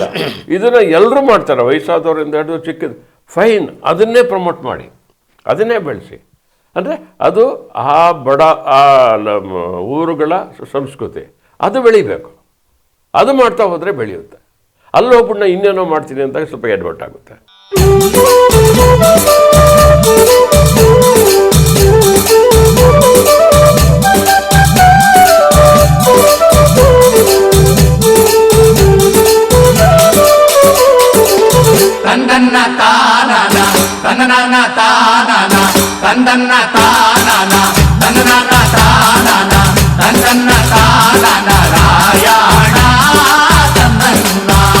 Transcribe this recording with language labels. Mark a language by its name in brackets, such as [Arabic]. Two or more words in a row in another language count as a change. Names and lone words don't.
[Kannada] ಇದನ್ನು ಎಲ್ಲರೂ ಮಾಡ್ತಾರೆ, ವಯಸ್ಸಾದವರಿಂದ ಹಿಡಿದು ಚಿಕ್ಕದು. ಫೈನ್, ಅದನ್ನೇ ಪ್ರಮೋಟ್ ಮಾಡಿ, ಅದನ್ನೇ ಬೆಳೆಸಿ. ಅಂದರೆ ಅದು ಆ ಊರುಗಳ ಸಂಸ್ಕೃತಿ, ಅದು ಬೆಳಿಬೇಕು. ಅದು ಮಾಡ್ತಾ ಹೋದರೆ ಬೆಳೆಯುತ್ತೆ. ಅಲ್ಲಿ ಹೋಗ್ಬಿಟ್ಟು ನಾನು ಇನ್ನೇನೋ ಮಾಡ್ತೀನಿ ಅಂತ ಸ್ವಲ್ಪ ಎಡ್ವಟ್ಟಾಗುತ್ತೆ. ತಂದನ್ನ ತಾನನ ತನ್ನನ ತಾನನ ತಂದನ್ನ ತಾನನ ತನ್ನನ ತಾನನ ತಂದನ್ನ ತಾನನ ರಾಯಣ ತಂದನ್ನ